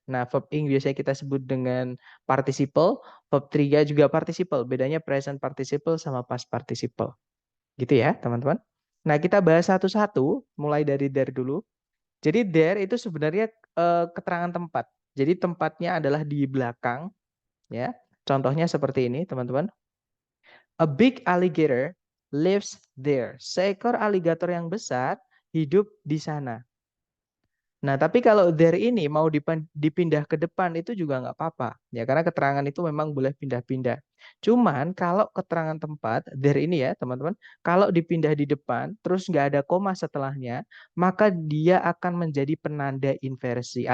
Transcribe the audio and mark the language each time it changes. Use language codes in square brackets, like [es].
[id] Nah, verb ing biasanya kita sebut dengan participle, verb 3 juga participle. Bedanya present participle sama past participle. Gitu ya, teman-teman. Nah, kita bahas satu-satu, mulai dari there dulu. Jadi there itu sebenarnya keterangan tempat. Jadi tempatnya adalah di belakang, ya. Contohnya seperti ini, teman-teman. [en] A big alligator lives there. [id] Seekor aligator yang besar hidup di sana. Nah, tapi kalau there ini mau dipindah ke depan itu juga nggak apa-apa. Ya, karena keterangan itu memang boleh pindah-pindah. Cuman kalau keterangan tempat, there ini ya teman-teman, kalau dipindah di depan, terus nggak ada koma setelahnya, maka dia akan menjadi penanda inversi.